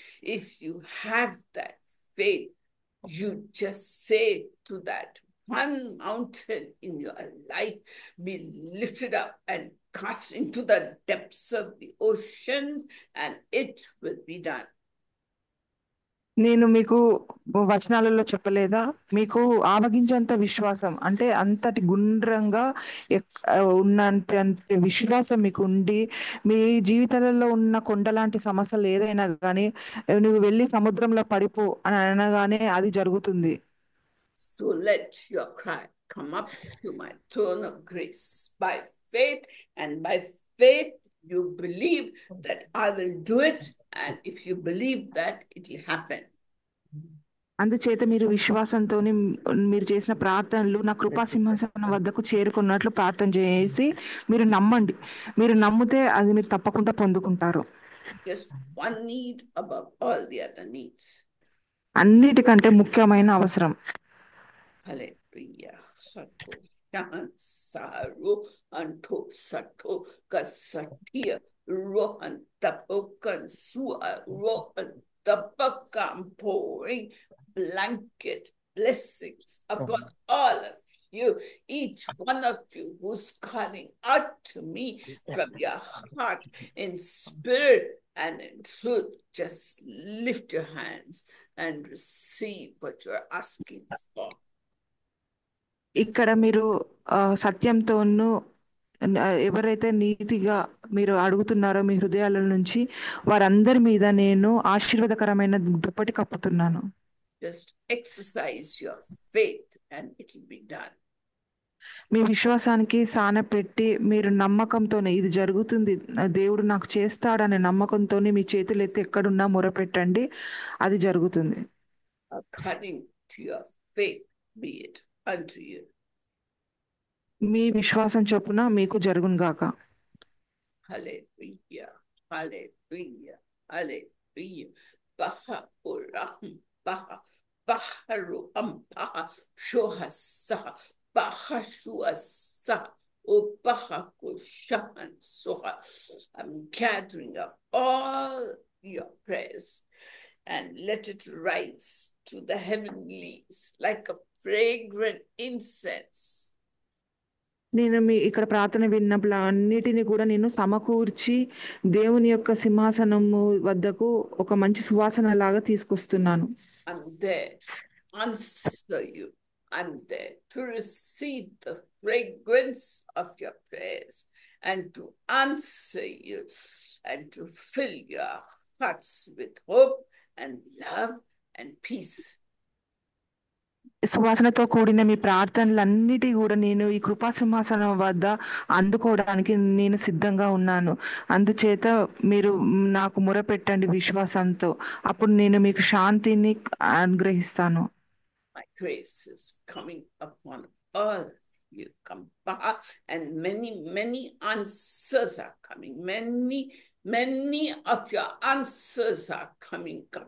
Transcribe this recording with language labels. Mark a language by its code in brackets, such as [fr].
[en] If you have that faith, you just say to that one mountain in your life, be lifted up and cast into the depths of the oceans, and it will be done. [te] నేను మీకు వచనాలలో చెప్పలేదా, మీకు ఆవగించేంత విశ్వాసం అంటే అంతటి గుండ్రంగా ఉన్నంత విశ్వాసం మీకు ఉండి మీ జీవితాలలో ఉన్న కొండలాంటి సమస్యలు ఏదైనా కానీ నువ్వు వెళ్ళి సముద్రంలో పడిపో అని అనగానే అది జరుగుతుంది. [en] So let your cry come up to my throne of grace by faith, and by faith you believe that I will do it, and if you believe that, it will happen. [te] అందుచేత మీరు విశ్వాసంతో మీరు చేసిన ప్రార్థనలు నా కృపా సింహాసనం వద్దకు చేరుకున్నట్లు ప్రార్థన చేసి మీరు నమ్మండి. మీరు నమ్మితే అది మీరు తప్పకుండా పొందుకుంటారు. [en] Just one need above all the other needs. [te] అన్నిటికంటే ముఖ్యమైన అవసరం. [en] Hallelujah. Sato Shan Saru Anto Sato Kasatia Rohan Tapokan Sua Rohan Tapakam, pouring blanket blessings upon all of you, each one of you who's calling out to me from your heart in spirit and in truth. Just lift your hands and receive what you're asking for. [te] ఇక్కడ మీరు సత్యంతోనూ ఎవరైతే నీతిగా మీరు అడుగుతున్నారో మీ హృదయాల నుంచి వారందరి మీద నేను ఆశీర్వాదకరమైన దుప్పటి కప్పుతున్నాను. [en] Just exercise your faith and it will be done. [te] మీ విశ్వాసానికి సానపెట్టి మీరు నమ్మకంతోనే ఇది జరుగుతుంది, దేవుడు నాకు చేస్తాడనే నమ్మకంతోనే మీ చేతులు ఎత్తి ఎక్కడున్నా మొరపెట్టండి, అది జరుగుతుంది. [en] According to your faith be it unto you. [te] మీ విశ్వాసం చొప్పున మీకు జరుగును గాక. [en] Hallelujah. Hallelujah. Hallelujah. Baha urahum baha baharu ampaha shohasaha baha shuasaha ubaha kushahan soha. I'm gathering up all your prayers and let it rise to the heavenlies like a fragrant incense. [te] నేను ఇక్కడ ప్రార్థన విన్నప్పుడు అన్నిటిని కూడా నేను సమకూర్చి దేవుని యొక్క సింహాసనము వద్దకు ఒక మంచి సువాసన లాగా తీసుకొస్తున్నాను. [en] I'm there to answer you. I'm there to receive the fragrance of your prayers and to answer you and to fill your hearts with hope and love and peace. [te] సువాసనతో కూడిన మీ ప్రార్థనలన్నిటి కూడా నేను ఈ కృపా సింహాసనం వద్ద అందుకోవడానికి నేను సిద్ధంగా ఉన్నాను. అందుచేత మీరు నాకు మొరపెట్టండి విశ్వాసంతో, అప్పుడు నేను మీకు శాంతిని అనుగ్రహిస్తాను. [en] My grace is coming upon all of you, and many answers are coming. Many of your answers are coming.